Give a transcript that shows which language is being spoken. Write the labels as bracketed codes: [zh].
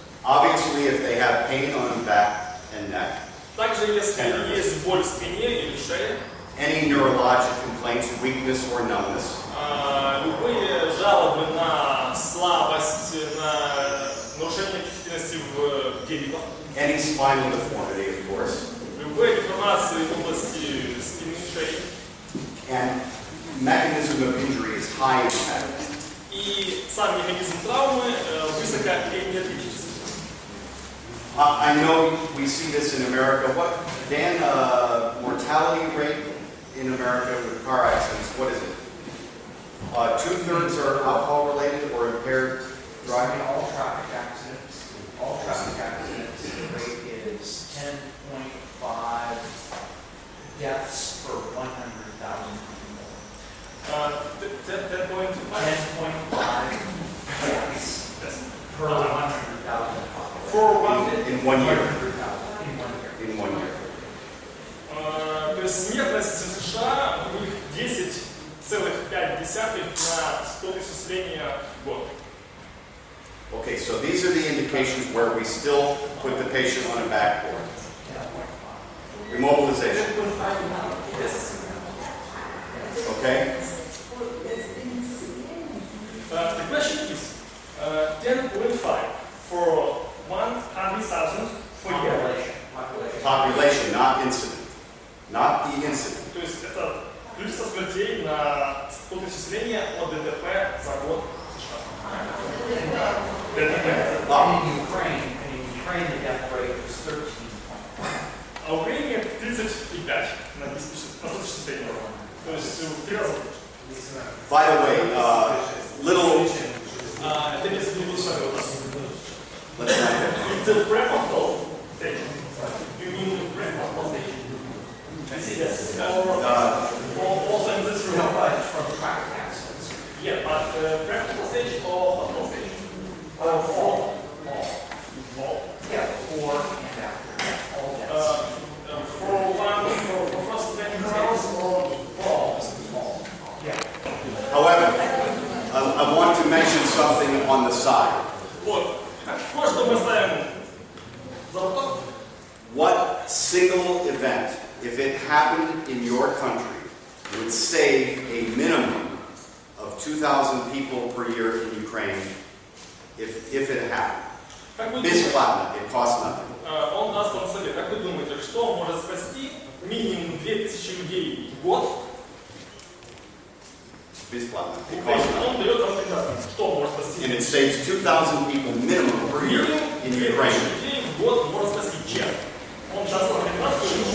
[en] Obviously, if they have pain on back and neck, [ru] Также, если есть боль в спине или шее, [en] any neurologic complaints, weakness or numbness, [ru] любые жалобы на слабость, на нарушение чувствительности в деревах, [en] any spinal deformity, of course, [ru] любые деформации в области спины, шеи, [en] and mechanism of injury is high impact. [ru] и и сам механизм травмы высокоэнергетический. [en] I know we see this in America. What, Dan, mortality rate in America with car accidents, what is it? 2/3 are alcohol related or impaired driving? All traffic accidents, the rate is 10.5 deaths per 100,000 people. 10.5 deaths per 100,000 In 1 year. In 1 year. [ru] То есть смертность в США у них 10,5 на 100 тысяч населения в год. [en] Okay, so these are the indications where we still put the patient on a backboard. Immobilization. Okay? The question is 10.5 for 100,000 per year. Population, not incident. Not the incident. [ru] То есть это количество смертей на 100 тысяч населения от ДТП за год в США. [en] In Ukraine, the death rate was 13. [ru] А в Украине 35 на 100 тысяч населения. То есть в 3 раза больше. [en] By the way, little. [ru] Это место не буду с вами вот так. [en] Let's not get. It's a prehospital station. You mean prehospital station? Yes. Or also in this room. No, but it's from traffic accidents. Yeah, but prehospital station or hospital station? All. Yeah, before and after. All deaths. For first 20 minutes or all? Yeah. However, I want to mention something on the side. [ru] Вот. Кое-что мы ставим за бортом. [en] What single event, if it happened in your country, would save a minimum of 2,000 people per year in Ukraine if it happened? [ru] Как вы Бесплатно, [en] it costs nothing. [ru] Он даст вам совет. Как вы думаете, что может спасти минимум 2000 людей в год? Бесплатно, [en] it costs nothing. [ru] Он дает вам рекомендации. Что может спасти? [en] And it saves 2,000 people minimum per year in [ru] Минимум 2000 [en] Ukraine. [ru] людей в год может спасти чем? Он даст вам рекомендацию.